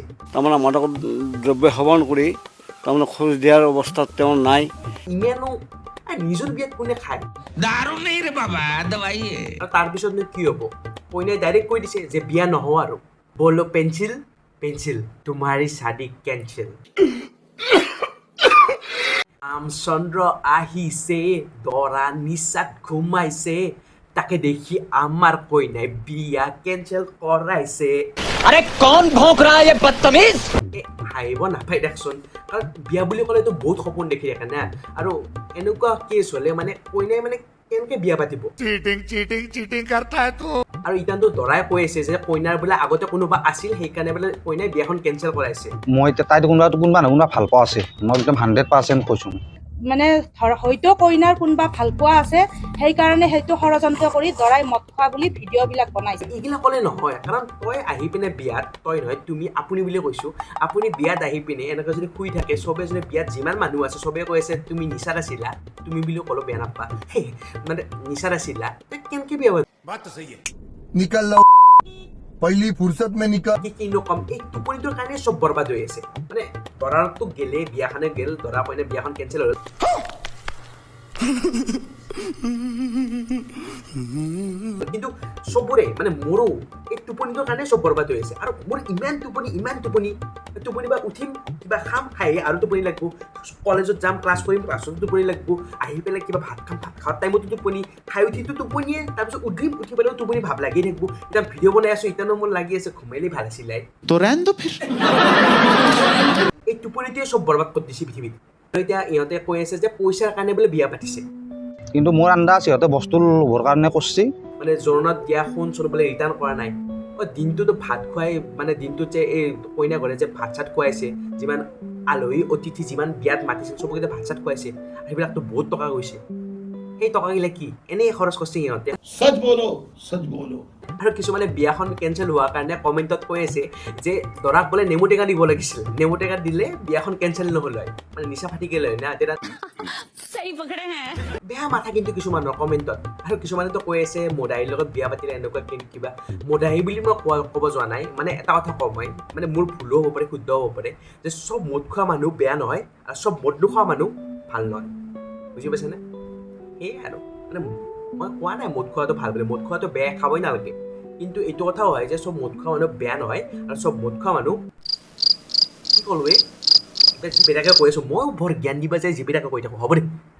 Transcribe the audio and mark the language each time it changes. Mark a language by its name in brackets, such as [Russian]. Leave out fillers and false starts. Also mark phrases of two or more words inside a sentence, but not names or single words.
[Assamese] তাৰমানে মাদক দ্ৰব্য সেৱন কৰি তাৰমানে খোজ দিয়াৰ অৱস্থাত তেওঁ নাই ইমানো নিজৰ বিয়াত কোনে খায় [Hindi] दारू नहीं रे बाबा दवाई है [Assamese] আৰু তাৰপিছতনো কি হ'ব কইনাই ডাইৰেক্ট কৈ দিছে যে বিয়া নহওঁ আৰু বলো পেঞ্চিল তোমাৰি শাদী কেঞ্চেল ৰামচন্দ্ৰ আহিছে দৰা নিচাত ঘুমাইছে তাকে দেখি আমাৰ কইনাই বিয়া কেঞ্চেল কৰাইছে [Hindi] अरे कौन भौंक रहा है ये बदतमीज [Assamese] হাঁহিব নাপায় দেখোন কাৰণ বিয়া বুলি ক'লেতো বহুত সপোন দেখি থাকে না আৰু এনেকুৱা কেছ হ'লে মানে কইনাই মানে কেনেকৈ বিয়া পাতিব [Hindi] चीटिंग करता है तू [Assamese] আৰু ইতানটো দৰাই কৈ আছে যে কইনাৰ বোলে আগতে কোনোবা আছিল সেইকাৰণে বোলে কইনাই বিয়াখন কেঞ্চেল কৰাইছে মই এতিয়া তাইতো কোনোবা নহয় কোনোবা ভাল পোৱা আছে মই একদম 100% কৈছোঁ মানে হয়তো কইনাৰ কোনোবা ভাল পোৱা আছে সেইকাৰণে সেইটো ষড়যন্ত্ৰ কৰি দৰাই মদ খোৱা বুলি ভিডিঅ'বিলাক বনাইছে এইগিলা ক'লে নহয় কাৰণ তই আহি পিনে বিয়াত তই নহয় তুমি আপুনি বুলি কৈছোঁ আপুনি বিয়াত আহি পিনে এনেকৈ যদি শুই থাকে চবে যদি বিয়াত যিমান মানুহ আছে চবে কৈ আছে তুমি নিচাত আছিলা তুমি বুলি ক'লেও বেয়া নাপা মানে নিচাত আছিলা তই কেনেকৈ বিয়া [Hindi] निकल लो पहली फुर्सत में निकल [Assamese] কিনো কম এই টোপনিটোৰ কাৰণে চব বৰবাদ হৈ আছে মানে দৰাৰটো গেলে বিয়াখনে গেল দৰা কইনা বিয়াখন কেঞ্চেল হ'ল কিন্তু চবৰে মানে মোৰো এই টোপনিটোৰ কাৰণে চব বৰবাদ হৈ আছে আৰু মোৰ ইমান টোপনি বা উঠিম কিবা খাম খাই আৰু টোপনি লাগিব কলেজত যাম ক্লাছ কৰিম ক্লাছত টোপনি লাগিব আহি পেলাই কিবা ভাত খোৱাৰ টাইমতো টোপনি খাই উঠিতো টোপনিয়ে তাৰপিছত উঠিম উঠি পেলাইও টোপনি ভাৱ লাগি থাকিব এতিয়া ভিডিঅ' বনাই আছোঁ এতিয়া মোৰ লাগি আছে ঘুমাইলেই ভাল আছিলে [Hindi] तो रहने दो फिर [Assamese] এই টোপনিটোৱে চব বৰবাদ কৰি দিছে পৃথিৱীত আৰু এতিয়া ইহঁতে কৈ আছে যে পইচাৰ কাৰণে বোলে বিয়া পাতিছে কিন্তু মোৰ আন্দাজ সিহঁতে বস্তু ল'বৰ কাৰণে কৰিছে মানে জোৰোণত দিয়া সোণ চোন বোলে ৰিটাৰ্ণ কৰা নাই দিনটোতো ভাত খুৱাই মানে দিনটোত যে এই কইনা ঘৰে যে ভাত চাত খুৱাইছে যিমান আলহী অতিথি যিমান বিয়াত মাতিছিল চবকে ভাত চাত খুৱাইছে সেইবিলাকতো বহুত টকা গৈছে সেই টকাগিলা কি এনেই খৰচ কৰিছে সিহঁতে [Hindi] सच बोलो [Assamese] আৰু কিছুমানে বিয়াখন কেঞ্চেল হোৱাৰ কাৰণে কমেণ্টত কৈ আছে যে দৰাক বোলে নেমু টেঙা দিব লাগিছিল নেমু টেঙা দিলে বিয়াখন কেঞ্চেল নহ'ল হয় মানে নিচা ফাটি গ'ল হয় না তেতিয়া বেয়া মাথা কিন্তু কিছুমানৰ কমেণ্টত আৰু কিছুমানেতো কৈ আছে মদাহীৰ লগত বিয়া পাতিলে এনেকুৱা কিবা মদাহী বুলি মই ক'ব যোৱা নাই মানে এটা কথা কওঁ মই মানে মোৰ ভুলো হ'ব পাৰে শুদ্ধ হ'ব পাৰে যে চব মদ খোৱা মানুহ বেয়া নহয় আৰু চব মদ নোখোৱা মানুহ ভাল নহয় বুজি পাইছেনে সেয়াই আৰু মানে মই কোৱা নাই মদ খোৱাটো ভাল বুলি মদ খোৱাটো বেয়া খাবই নালাগে কিন্তু এইটো কথাও হয় যে চব মদ খোৱা মানুহ বেয়া নহয় আৰু চব মদ খোৱা মানুহ ক'লোৱে এতিয়া যিবিলাকে কৈ আছোঁ ময়ো বৰ জ্ঞান দিবা যায় যিবিলাকে কৈ থাকোঁ হ'ব দে